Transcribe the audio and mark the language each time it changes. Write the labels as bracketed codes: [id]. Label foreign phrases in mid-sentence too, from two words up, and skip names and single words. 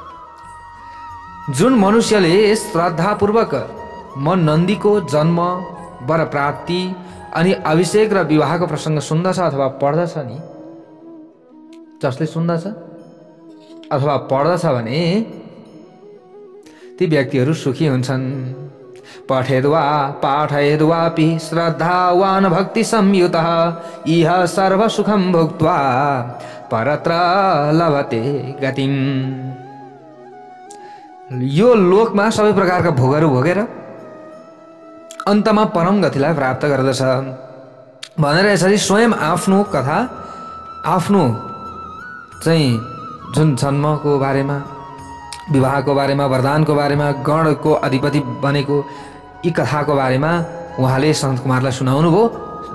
[ne] जुन मनुष्यले श्रद्धापूर्वक म नन्दीको जन्म, वर प्राप्ति अनि अभिषेक र विवाहको प्रसङ्ग सुन्दछ अथवा पढ्दछ नि, जसले सुन्दछ अथवा पढ्दछ भने ती व्यक्तिहरू सुखी हुन्छन्। [sa] पठेद्वा पाठयेद्वापि श्रद्धावान भक्ति संयुतः इह सर्व सुखम भुक्त्वा परत्र लभते गतिम। [ne] यो लोकमा सबै प्रकारका भोगहरू भोगेर अन्तमा परम गतिलाई प्राप्त गर्दछ भनेर यसरी स्वयं आफ्नो कथा, आफ्नो चाहिँ जुन जन्मको बारेमा, विवाहको बारेमा, वरदानको बारेमा, गणको अधिपति बनेको यी कथाको बारेमा उहाँले सनत कुमारलाई सुनाउनु भयो।